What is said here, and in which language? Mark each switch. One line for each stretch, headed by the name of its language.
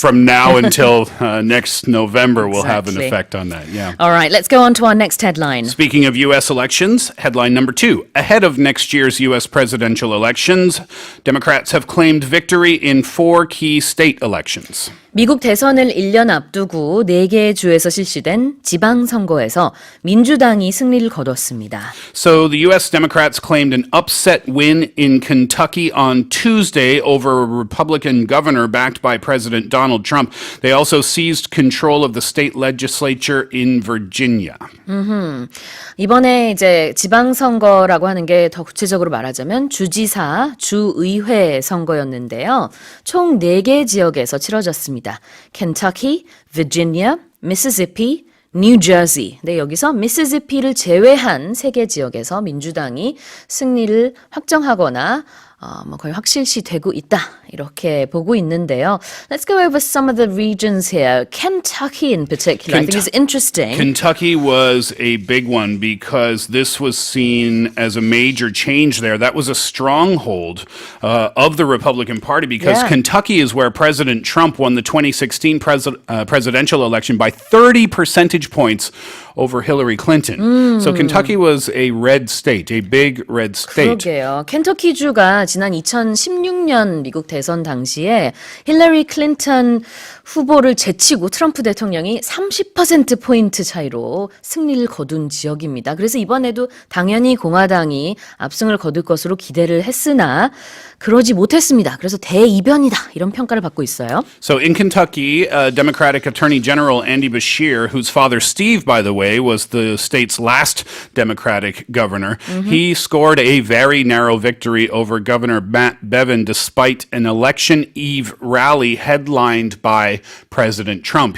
English: from now until next November will have an Exactly. effect on that. Yeah. All right, let's go on to our next headline. Speaking of U.S. elections, headline number 2. Ahead of next year's U.S. presidential elections, Democrats have claimed victory in 4 key state elections.
Korean: 미국 대선을 1년 앞두고 4개의 주에서 실시된 지방선거에서 민주당이 승리를 거뒀습니다.
English: So the U.S. Democrats claimed an upset win in Kentucky on Tuesday over a Republican governor backed by President Donald Trump. They also seized control of the state legislature in Virginia.
Korean: 이번에 이제 지방선거라고 하는 게 더 구체적으로 말하자면 주지사, 주의회 선거였는데요. 총 4개 지역에서 치러졌습니다.
English: Kentucky, Virginia, Mississippi, New Jersey.
Korean: 네, 여기서 미시시피를 제외한 3개 지역에서 민주당이 승리를 확정하거나 거의 확실시되고 있다. 이렇게 보고 있는데요.
English: Let's go over some of the regions here. Kentucky in particular, I think is interesting. Kentucky was a big one because this was seen as a major change there. That was a stronghold of the Republican Party because Kentucky is where President Trump won the 2016 presidential election by 30 percentage points over Hillary Clinton. So Kentucky was a red state, a big red state.
Korean: 그러게요. 켄터키주가 지난 2016년 미국 대선 당시에 힐러리 클린턴 후보를 제치고 트럼프 대통령이 30%포인트 차이로 승리를 거둔 지역입니다. 그래서 이번에도 당연히 공화당이 압승을 거둘 것으로 기대를 했으나 그러지 못했습니다. 그래서 대이변이다. 이런 평가를 받고 있어요.
English: So in Kentucky, Democratic Attorney General Andy Beshear, whose father Steve, by the way, was the state's last Democratic governor, he scored a very narrow victory over Governor Matt Bevin despite an election eve rally headlined by President Trump.